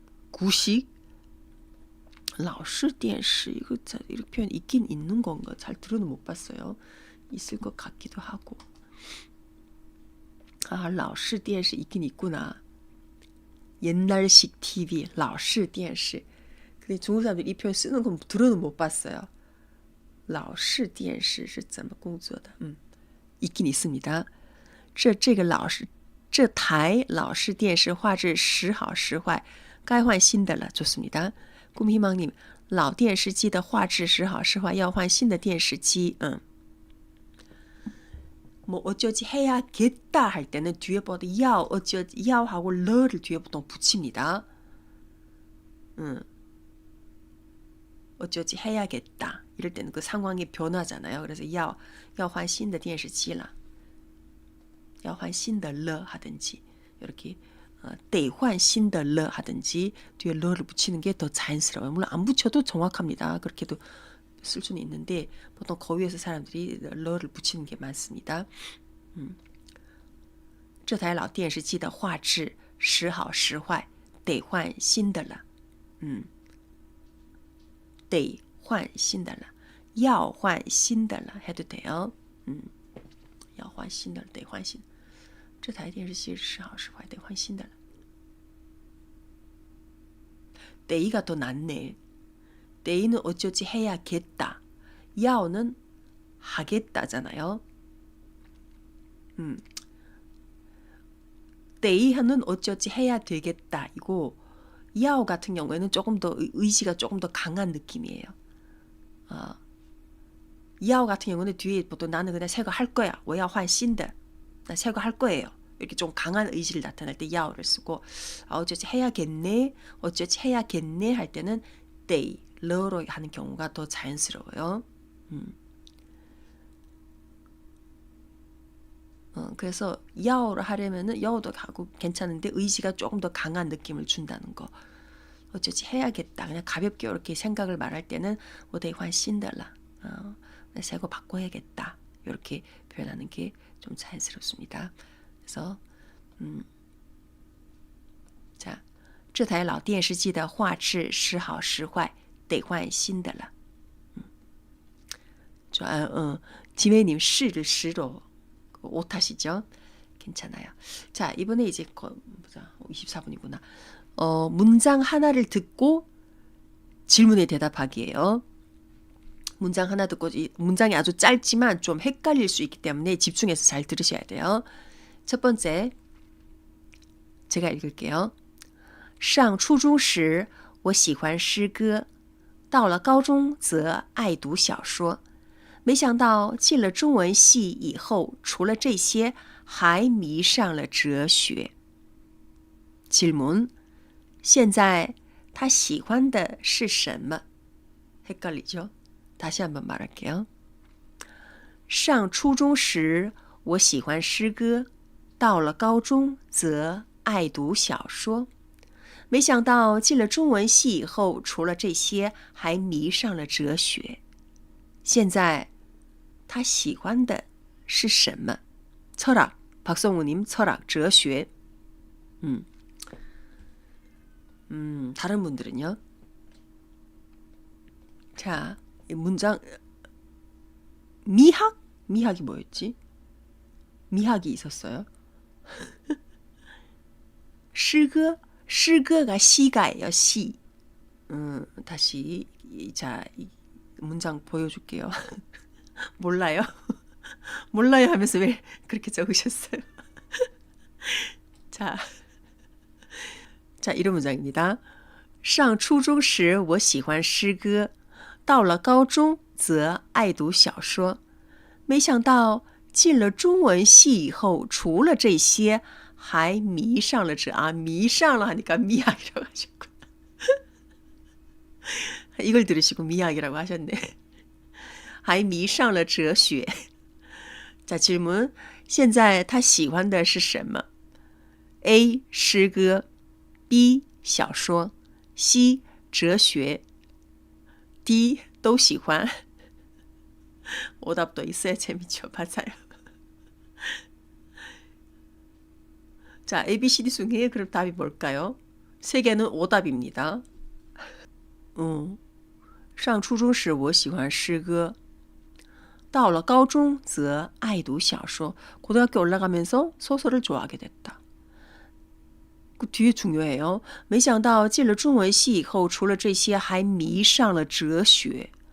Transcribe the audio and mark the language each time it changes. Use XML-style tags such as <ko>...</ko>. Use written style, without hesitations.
<ko>구식</ko> <zh>老式电视</zh> <ko>이거 이렇게 표현 있긴 있는 건가? 잘 들어는 못 봤어요. 있을 것 같기도 하고.</ko> <zh>老式电视</zh> <ko>있긴 있구나. 옛날식 TV 老式电视 근데 중국 사람들이 이 표현 쓰는 건 들어는 못 봤어요.</ko> <zh>老式电视是怎么工作的?</zh> <ko>있긴 있습니다.</ko> <zh>这个这台老式电视画质时好时坏该换新的了</zh> <ko>좋습니다. 꿈희망님</ko> <zh>老电视机的画质时好时坏要换新的电视机</zh> <ko>뭐 어쩌지 해야겠다 할 때는 뒤에 보통 어쩌지 하고 러를 뒤에 보통 붙입니다. 어쩌지 해야겠다 이럴 때는 그 상황이 변하잖아요. 그래서</ko> <zh>要换新的电视机了要换新的了</zh> <ko>하든지 이렇게</ko> <zh>得换新的了</zh> <ko>하든지 뒤에 러를 붙이는 게 더 자연스러워요. 물론 안 붙여도 정확합니다. 그렇게도 쓸 수는 있는데 보통 거위에서 사람들이 러를 붙이는 게 많습니다.</ko> <zh>这台老电视机的画质时好时坏得换新的了得换新的了要换新的了</zh> <ko>해도 돼요.</ko> <zh>要换新的了得换新这台电视机时好时坏得换新的了 得</zh> <ko>가 더 낫네. 데이는 어쩌지 해야겠다. 야오는 하겠다잖아요. 데이하는 어쩌지 해야 되겠다. 이거 야오 같은 경우에는 조금 더 의지가 조금 더 강한 느낌이에요. 야오 같은 경우는 뒤에 보통 나는 그냥 새거 할 거야.</ko> <zh>我要换新的.</zh> <ko>나 새거 할 거예요. 이렇게 좀 강한 의지를 나타낼 때 야오를 쓰고 어쩌지 해야겠네. 어쩌지 해야겠네 할 때는 데이 러로 하는 경우가 더 자연스러워요. 그래서 야오를 하려면은 야오도 하고 괜찮은데 의지가 조금 더 강한 느낌을 준다는 거. 어쩌지 해야겠다. 그냥 가볍게 이렇게 생각을 말할 때는</ko> <zh>我得换新的了.</zh> <ko>새거 바꿔야겠다. 이렇게 표현하는 게 좀 자연스럽습니다. 그래서 자,</ko> <zh>这台老电视机的画质时好时坏得换新的了.</zh> <ko>좋아요. 지메님 시를 시로 오타시죠? 괜찮아요. 자, 이번에 이제 보자. 24분이구나. 문장 하나를 듣고 질문에 대답하기예요. 문장 하나 듣고 문장이 아주 짧지만 좀 헷갈릴 수 있기 때문에 집중해서 잘 들으셔야 돼요. 첫 번째 제가 읽을게요.</ko> <zh>上初中时我喜欢诗歌到了高中则爱读小说没想到进了中文系以后除了这些还迷上了哲学</zh> <ko>질문</ko> <zh>现在他喜欢的是什么</zh> <ko>헷갈리죠? 다시 한번 말할게요.</ko> <zh>上初中时我喜欢诗歌到了高中则爱读小说没想到进了中文系以后，除了这些，还迷上了哲学。现在他喜欢的是什么？</zh> <ko>철학, 박성우님 철학, 哲学. 다른 분들은요? 자, 이 문장 미학? 미학이 뭐였지? 미학이 있었어요. 诗歌?诗歌가 시가예요. 시. 다시 자, 이 문장 보여줄게요. 몰라요? 몰라요 하면서 왜 그렇게 적으셨어요? 자, 이런 문장입니다.</ko> <zh>上初中时我喜欢诗歌，到了高中则爱读小说。没想到进了中文系以后，除了这些，还迷上了迷上了</zh> <ko>하니까 미학이라고 하셨구나. 이걸 들으시고 미학이라고 하셨네.</ko> <zh>还迷上了哲学.</zh> <ko>자, 질문.</ko> <zh>现在他喜欢的是什么？A. 诗歌 B. 小说 C. 哲学 D. 都喜欢.</zh> <ko>오답도 있어야 재밌죠. 맞아요. 자, A, B, C, D 중에 그럼 답이 뭘까요? 세 개는 오답입니다.</ko> <zh>上初中时我喜欢诗歌到了高中则爱读小说.</zh> <ko>고등학교 올라가면서 소설을 좋아하게 됐다. 그 뒤에 중요해요.</ko> <zh>没想到进了中文系以后，除了这些，还迷上了哲学。</zh>